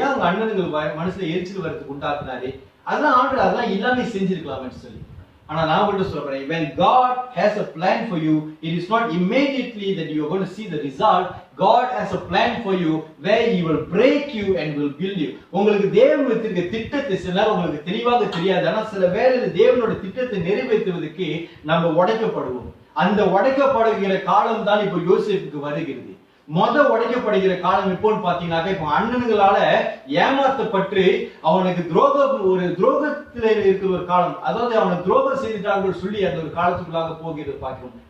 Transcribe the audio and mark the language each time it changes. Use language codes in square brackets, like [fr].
[ta] ஏன் அவங்க அண்ணனுக்கு மனசுல எரிச்சல் வரதுக்கு உண்டாக்குனாரு? அதெல்லாம் ஆண்டவர் அதெல்லாம் எல்லாமே செஞ்சிருக்கலாம்னு சொல்லி. ஆனா நான் மட்டும் சொல்றேன், [en] when God has a plan for you, it is not immediately that you are going to see the result. God has a plan for you where he will break you and will build you. [ta] உங்களுக்கு தேவன் வைத்திருக்க திட்டத்தை சில நேரம் உங்களுக்கு தெளிவாக தெரியாது. ஆனா சில வேளையில் தேவனோட திட்டத்தை நிறைவேற்றுவதற்கு நம்ம உடைக்கப்படுவோம். அந்த உடைக்கப்படுகிற காலம் தான் இப்போ யோசேப்புக்கு வருகிறது. உடைக்கப்படுகிற காலம் எப்போன்னு பாத்தீங்கன்னாக்க, இப்போ அண்ணன்களால ஏமாற்றப்பட்டு அவனுக்கு துரோகத்துல இருக்கிற ஒரு காலம், அதாவது அவனை துரோகம் செய்துட்டார்கள் சொல்லி அந்த ஒரு காலத்துக்குள்ளாக போகிறது பார்க்கிறோம்.